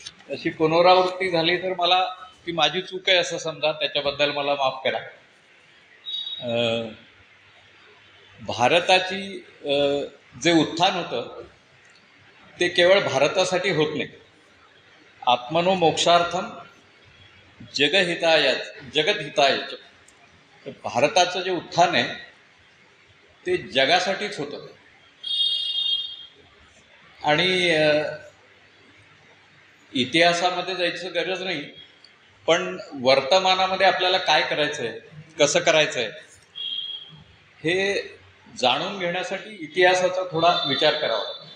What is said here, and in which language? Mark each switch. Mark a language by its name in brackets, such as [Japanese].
[Marathi] अशी पुनरावृत्ती झाली तर मला ती माझी चूक आहे असं समजा, त्याच्याबद्दल मला माफ करा. भारताची जे उत्थान होतं ते केवळ भारतासाठी होत नाही. [Sanskrit] आत्मनो मोक्षार्थम जगतहितायच. [Marathi] भारताचं जे उत्थान आहे ते जगासाठीच होतं. आणि इतिहासामध्ये जायचं गरज नाही, पण वर्तमानामध्ये आपल्याला काय करायचं आहे, कसं करायचं आहे हे जाणून घेण्यासाठी इतिहासाचा थोडा विचार करावा.